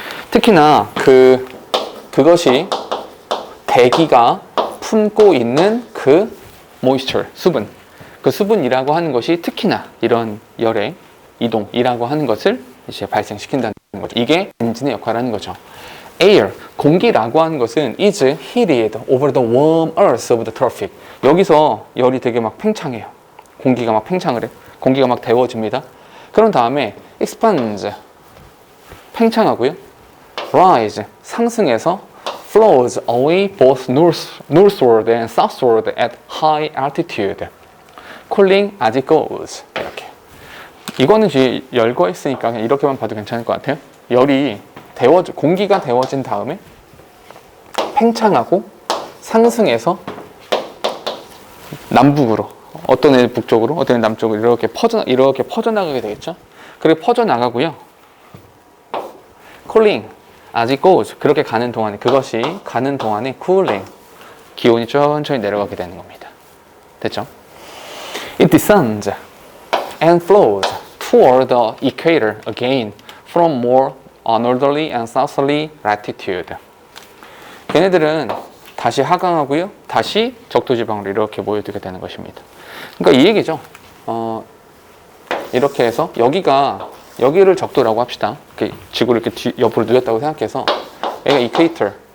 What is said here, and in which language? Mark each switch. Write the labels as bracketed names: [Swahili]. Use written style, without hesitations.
[Korean] 특히나 그것이 대기가 품고 있는 그 moisture, 수분. 그 수분이라고 하는 것이 특히나 이런 열의 이동이라고 하는 것을 이제 발생시킨다는 거죠. 이게 엔진의 역할을 하는 거죠. [English] Air, [Korean] 공기라고 하는 것은 [English] is heated over the warm earth of the tropic. [Korean] 여기서 열이 되게 막 팽창해요. 공기가 막 팽창을 해. 공기가 막 데워집니다. 그런 다음에 expands, 팽창하고요. [English] rise, 상승해서 flows away both northward and southward at high altitude. cooling as it goes. 이렇게. [Korean] 이거는 지금 열거 있으니까 그냥 이렇게만 봐도 괜찮을 것 같아요. 열이 공기가 데워진 다음에 팽창하고 상승해서 남북으로, 어떤 애는 북쪽으로, 어떤 애는 남쪽으로 이렇게 퍼져나가게 되겠죠. 그리고 퍼져나가고요. [English] cooling as it goes. [Korean] 그렇게 가는 동안에, 그것이 가는 동안에 cooling, 기온이 천천히 내려가게 되는 겁니다. 됐죠? [English] It descends and flows toward the equator again from more northerly and southerly latitude. [Korean] 걔네들은 다시 하강하고요. 다시 적도지방으로 이렇게 모여들게 되는 것입니다. 그러니까 이 얘기죠. 이렇게 해서 여기를 적도라고 합시다. 지구를 이렇게 옆으로 누렸다고 생각해서 여기가 이퀘이터.